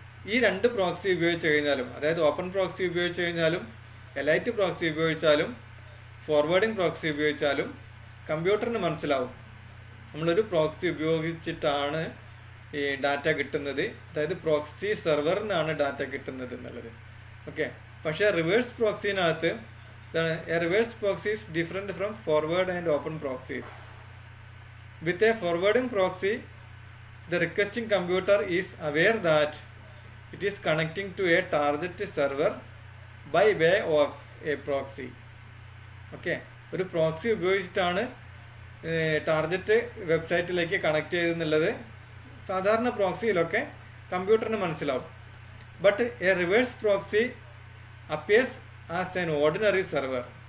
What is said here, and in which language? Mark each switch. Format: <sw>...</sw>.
<ml>ഈ രണ്ട് പ്രോക്സി ഉപയോഗിച്ച് കഴിഞ്ഞാലും, അതായത് ഓപ്പൺ പ്രോക്സി ഉപയോഗിച്ച് കഴിഞ്ഞാലും എലൈറ്റ് പ്രോക്സി ഉപയോഗിച്ചാലും ഫോർവേഡിംഗ് പ്രോക്സി ഉപയോഗിച്ചാലും കമ്പ്യൂട്ടറിന് മനസ്സിലാവും നമ്മളൊരു പ്രോക്സി ഉപയോഗിച്ചിട്ടാണ് ഈ ഡാറ്റ കിട്ടുന്നത്, അതായത് പ്രോക്സി സെർവറിൽ നിന്നാണ് ഡാറ്റ കിട്ടുന്നത് എന്നുള്ളത്. ഓക്കെ. പക്ഷേ റിവേഴ്സ് പ്രോക്സിനകത്ത് ഇതാണ്,</ml> <en>A reverse proxy is different from forward and open proxies. With a forwarding proxy the requesting computer is aware that it is connecting to a target server by way of a proxy. Okay.</en> <ml>ഒരു proxy ഉപയോഗിച്ചിട്ടാണ് target വെബ്സൈറ്റിലേക്ക് connect ചെയ്തെന്നുള്ളത് സാധാരണ പ്രോക്സിയിലൊക്കെ കമ്പ്യൂട്ടറിന് മനസ്സിലാവും.</ml> <en>But a reverse proxy appears as an ordinary server.</en>